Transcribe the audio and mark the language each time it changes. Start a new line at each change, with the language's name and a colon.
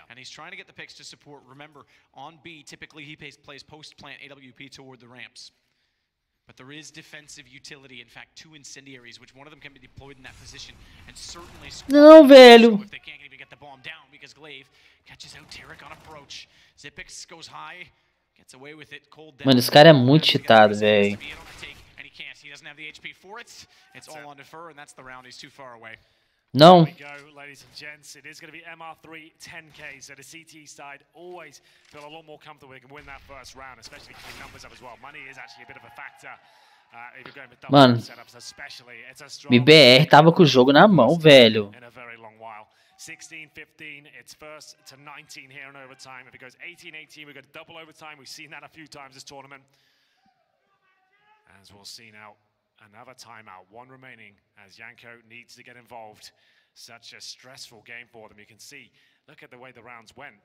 English: And he's trying to get the picks to support. Remember, on B, typically he plays post-plant AWP toward the ramps. But there is defensive utility. In fact, 2 incendiaries, which one of them can be deployed in that position, and certainly
Portuguese: não, velho.
English: if they can't even get the bomb down because Glaive catches out Tarek on approach. Xyp9x goes high, gets away with it. Cold down.
Portuguese: Mano, esse cara é muito cheatado, velho.
English: And he can't. He doesn't have the HP for it. It's all on defer, and that's the round. He's too far away.
Portuguese: Não.
English: Here we go, ladies and gents. It is going to be MR3 10K, so the CT side always feel a lot more comfortable. They can win that first round, especially keeping numbers up as well. Money is actually a bit of a factor. If you're going with double setups, especially. It's a strong
Portuguese: BBR tava com o jogo na mão, velho.
English: in a very long while. 16-15, it's first to 19 here in overtime. If it goes 18-18, we go to double overtime. We've seen that a few times this tournament. As we'll see now. Another timeout, 1 remaining as Yanko needs to get involved. Such a stressful game for them. You can see, look at the way the rounds went.